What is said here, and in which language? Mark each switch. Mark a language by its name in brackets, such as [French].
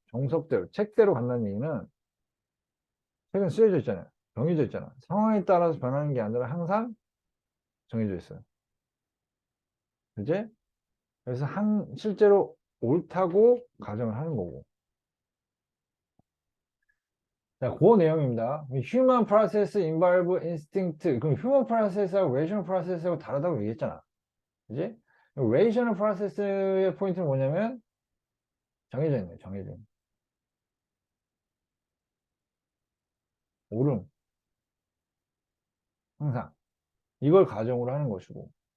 [Korean] 정석대로, 책대로 간다는 얘기는 책은 쓰여져 있잖아요. 정해져 있잖아. 상황에 따라서 변하는 게 아니라 항상 정해져 있어요. 그지? 그래서 실제로 옳다고 가정을 하는 거고. 자, 그 내용입니다. [English] Human process involve instinct. [Korean] 그럼 human process하고 rational process하고 다르다고 얘기했잖아. 그지? rational process의 포인트는 뭐냐면 정해져 있네, 정해져 있네. 옳음, 항상. 이걸 가정으로 하는 것이고.